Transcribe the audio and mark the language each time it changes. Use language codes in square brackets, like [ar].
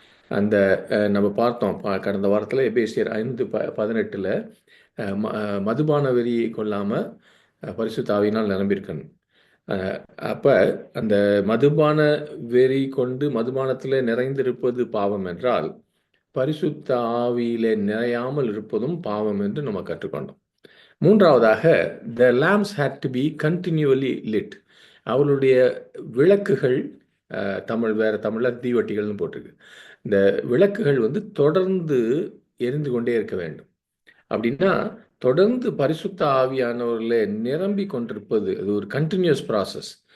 [ta] அந்த நம்ம பார்த்தோம் கடந்த வாரத்தில் எபேசியர் 5:18 மதுபான வெறி கொள்ளாமல் பரிசுத்த ஆவியினால் நிரம்பியிருக்கணும். அப்போ அந்த மதுபான வெறி கொண்டு மதுபானத்தில் நிறைந்திருப்பது பாவம் என்றால், பரிசுத்த ஆவியிலே நிறையாமல் இருப்பதும் பாவம் என்று நம்ம கற்றுக்கொண்டோம். மூன்றாவதாக, [en] The lamps had to be continually lit. [ta] அவளுடைய விளக்குகள், வேற தமிழில் தீவட்டிகள்னு போட்டிருக்கு. இந்த விளக்குகள் வந்து தொடர்ந்து எரிந்து கொண்டே இருக்க வேண்டும். அப்படின்னா தொடர்ந்து பரிசுத்த ஆவியானவர்களே நிரம்பி கொண்டிருப்பது, அது ஒரு கண்டினியூஸ் ப்ராசஸ்.